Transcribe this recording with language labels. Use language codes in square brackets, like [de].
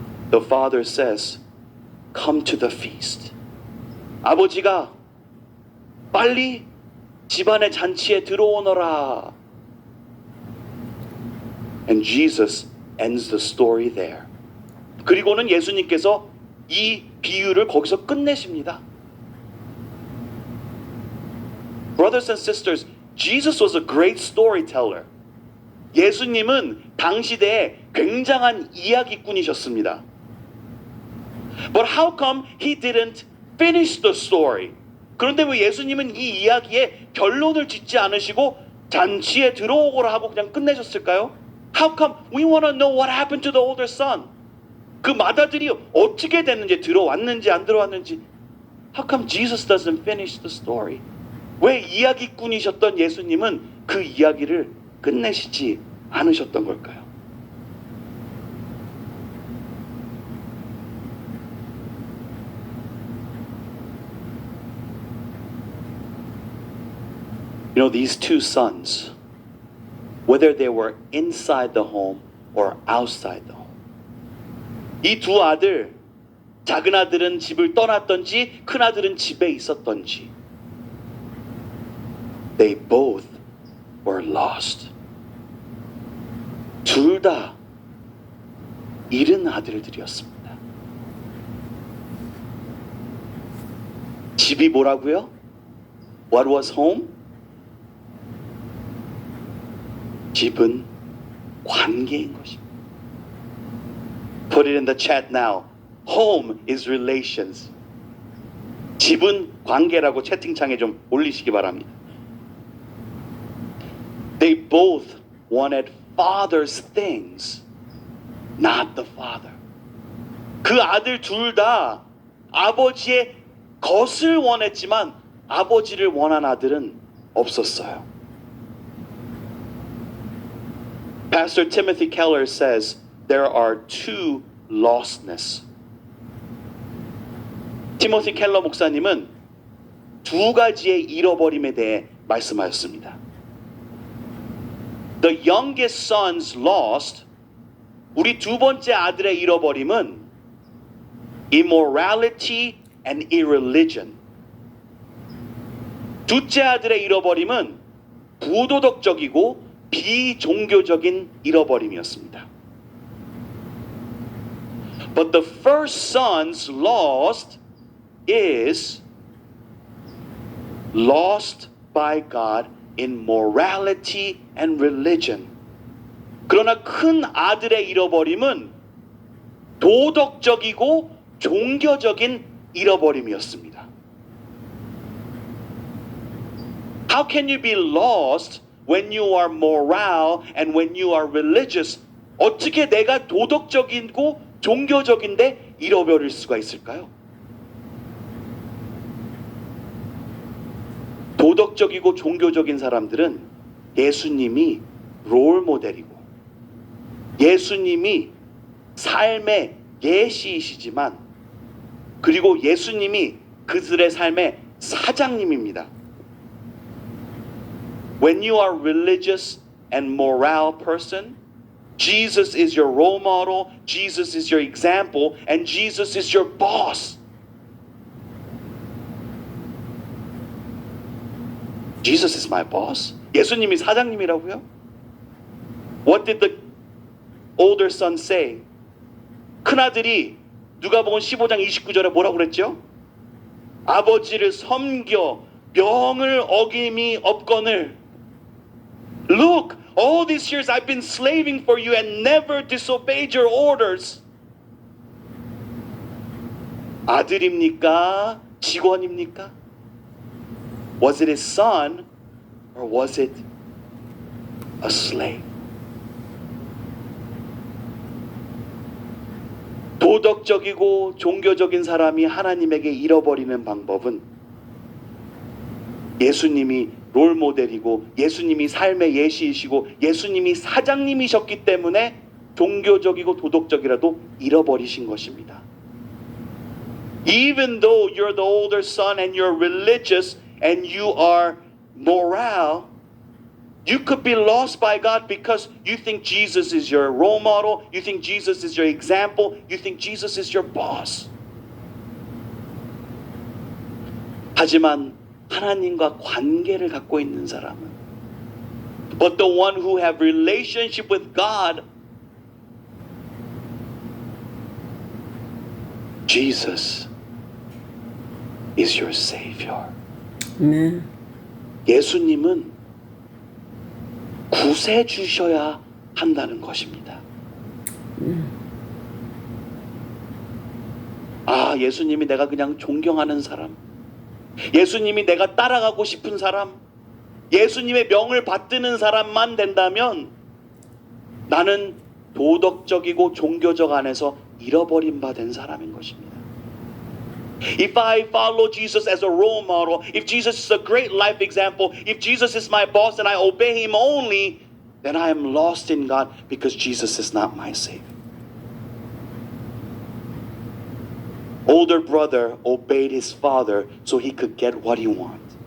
[en] The father says, come to the feast. [ko] 아버지가 빨리 집안의 잔치에 들어오너라. [en] And Jesus ends the story there. [ko] 그리고는 예수님께서 이 비유를 거기서 끝내십니다. [en] Brothers and sisters, Jesus was a great storyteller. [ko] 예수님은 당시대에 굉장한 이야기꾼이셨습니다. [en] But how come he didn't finish the story? [ko] 그런데 왜 예수님은 이 이야기에 결론을 짓지 않으시고 잔치에 들어오거라 하고 그냥 끝내셨을까요? [en] How come we want to know what happened to the older son? [ko] 그 맏아들이 어떻게 됐는지, 들어왔는지 안 들어왔는지. [en] How come Jesus doesn't finish the story? [ko] 왜 이야기꾼이셨던 예수님은 그 이야기를 끝내시지 않으셨던 걸까요? [en] You know, these two sons, whether they were inside the home or outside the home, [ko] 이 두 아들, 작은 아들은 집을 떠났던지 큰 아들은 집에 있었던지, [en] they both were lost. [ko] 둘 다 잃은 아들들이었습니다. 집이 뭐라고요? [en] What was home? [ko] 집은 관계인 것입니다. [en] Put it in the chat now. Home is relations. [ko] 집은 관계라고 채팅창에 좀 올리시기 바랍니다. [en] They both wanted father's things, not the father. [ko] 그 아들 둘 다 아버지의 것을 원했지만 아버지를 원한 아들은 없었어요. [en] Pastor Timothy Keller says there are two lostness. [ko] 티모시 켈러 목사님은 두 가지의 잃어버림에 대해 말씀하셨습니다. [en] The youngest son's lost, [ko] 우리 두 번째 아들의 잃어버림은 [en] immorality and irreligion. [ko] 둘째 아들의 잃어버림은 부도덕적이고 비종교적인 잃어버림이었습니다. [en] But the first son's lost is lost by God in morality and religion. [ko] 그러나 큰 아들의 잃어버림은 도덕적이고 종교적인 잃어버림이었습니다. [en] How can you be lost when you are moral and when you are religious? [ko] 어떻게 내가 도덕적이고 종교적인데 잃어버릴 수가 있을까요? 도덕적이고 종교적인 사람들은 예수님이 롤 모델이고 예수님이 삶의 예시이시지만 그리고 예수님이 그들의 삶의 사장님입니다. [en] When you are religious and moral person, Jesus is your role model, Jesus is your example, and Jesus is your boss. Jesus is my boss? [ko] 예수님이 사장님이라고요? [en] What did the older son say? [ko] 큰아들이 누가복음 15장 29절에 뭐라고 그랬죠? 아버지를 섬겨 명을 어김이 없거늘 [en] Look, all these years I've been slaving for you and never disobeyed your orders. [ko] 아들입니까? 직원입니까? [en] Was it his son or was it a slave? [ko] 도덕적이고 종교적인 사람이 하나님에게 잃어버리는 방법은 예수님이 롤 모델이고 예수님이 삶의 예시이시고 예수님이 사장님이셨기 때문에 종교적이고 도덕적이라도 잃어버리신 것입니다. [en] Even though you're the older son and you're religious and you are moral, you could be lost by God because you think Jesus is your role model, you think Jesus is your example, you think Jesus is your boss. [ko] 하지만 하나님과 관계를 갖고 있는 사람은 [en] But the one who have relationship with God Jesus is your Savior. [ko] 아멘. 예수님은 구세 주셔야 한다는 것입니다. 아, 예수님이 내가 그냥 존경하는 사람, 예수님이 내가 따라가고 싶은 사람, 예수님의 명을 받드는 사람만 된다면 나는 도덕적이고 종교적 안에서 잃어버린 바 된 사람인 것입니다. [en] If I follow Jesus as a role model, if Jesus is a great life example, if Jesus is my boss and I obey him only, then I am lost in God because Jesus is not my Savior. Older brother obeyed his father so he could get what he wanted.